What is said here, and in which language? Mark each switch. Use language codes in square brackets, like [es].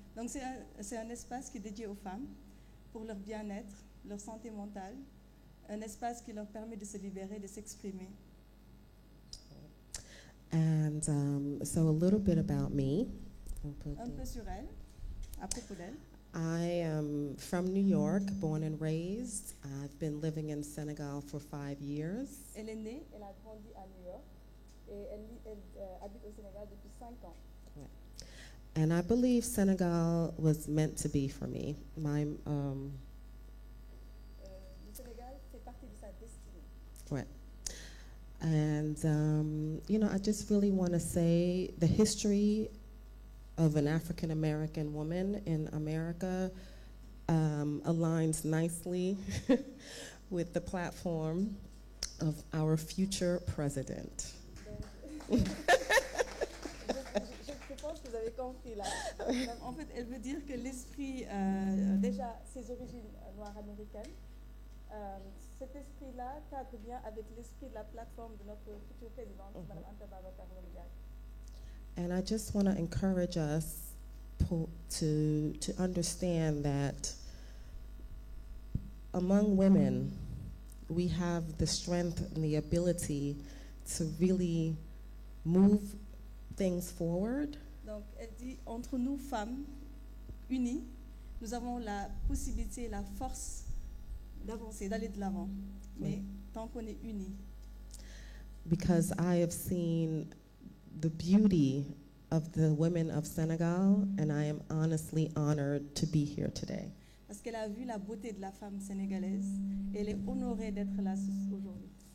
[fr] Donc c'est un espace qui est dédié aux femmes pour leur bien-être, leur santé mentale, un espace qui leur permet de se libérer, de s'exprimer. [en] And so a little bit about me. [fr] Un peu sur elle, à propos d'elle. [en] I am from New York, born and raised. I've been living in Senegal for 5 years. [fr] Elle est née, elle a grandi à New York et elle habite au Sénégal depuis 5 ans. [en] And I believe Senegal was meant to be for me. My [fr] Le Sénégal fait partie de sa destinée. [en] right. And you know, I just really want to say the history of an African American woman in America aligns nicely with the platform of our future president. [fr] Je pense que vous avez compris là. En fait, elle veut dire que l'esprit, déjà ses origines noires américaines, cet esprit-là cadre bien avec l'esprit de la plateforme de notre future présidente, Mme Anta Babacar Ngom Diack. [en] And I just want to encourage us to understand that among women, we have the strength and the ability to really move things forward. [fr] Donc, elle dit, entre nous, femmes, unies, nous avons la possibilité, la force d'avancer, d'aller de l'avant. Mais tant qu'on est unis. [en] Because I have seen the beauty of the women of Senegal, and I am honestly honored to be here today. [fr] Parce qu'elle a vu la beauté de la femme sénégalaise et elle est honorée d'être là aujourd'hui.